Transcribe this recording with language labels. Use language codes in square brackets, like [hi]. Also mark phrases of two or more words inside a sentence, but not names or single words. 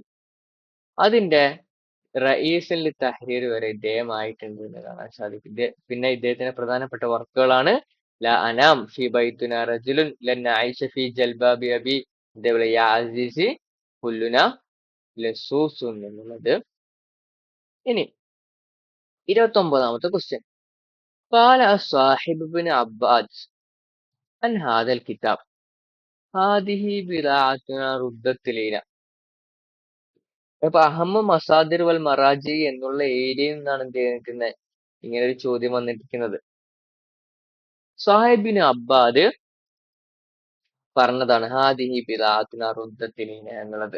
[ml] അതിന്റെ [ar] رئيس التحرير [ml] വരെ ഇദ്ദേഹം ആയിട്ടുണ്ട് എന്ന് കാണാൻ സാധിക്കും. പിന്നെ ഇദ്ദേഹത്തിന്റെ പ്രധാനപ്പെട്ട വർക്കുകളാണ് ലാ അനാം ഫി ബൈത്തുന റജുലുൻ ലൻ നഈശ ഫി ജൽബാബി അബി, അതേപോലെ യാ അസീസി കുല്ലുന ലസൂസുൻ എന്നുള്ളത്. ഇനി 29ാമത്തെ ക്വസ്റ്റ്യൻ. [ar] قال الصاحب بن عباس عن هذا الكتاب هذه بضاعتنا ردت إلينا. [ml] അപ്പൊ [ar] أهم المصادر والمراجع [ml] എന്നുള്ള ഏരിയയിൽ നിന്നാണ് എന്ത് ചെയ്തിരിക്കുന്നത്, ഇങ്ങനെ ഒരു ചോദ്യം വന്നിരിക്കുന്നത്. സാഹിബിന് അബ്ബാദ് പറഞ്ഞതാണ് [ar] هذه بضاعتنا ردت إلينا [ml] എന്നുള്ളത്.